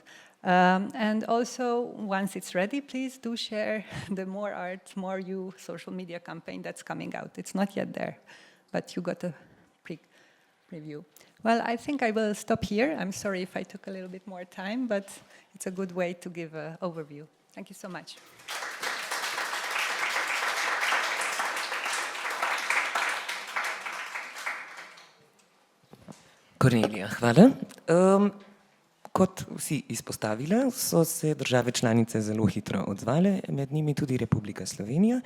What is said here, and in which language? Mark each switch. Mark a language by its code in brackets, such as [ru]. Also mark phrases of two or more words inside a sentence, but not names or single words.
[en] And also, once it's ready, please do share the More Art, More You social media campaign that's coming out. It's not yet there, but you got a preview. Well, I think I will stop here. I'm sorry if I took a little bit more time, but it's a good way to give an overview. Thank you so much. [sl] Kornelija, hvala. Kot vsi izpostavila, so se države članice zelo hitro odzvale, med njimi tudi Republika Slovenija.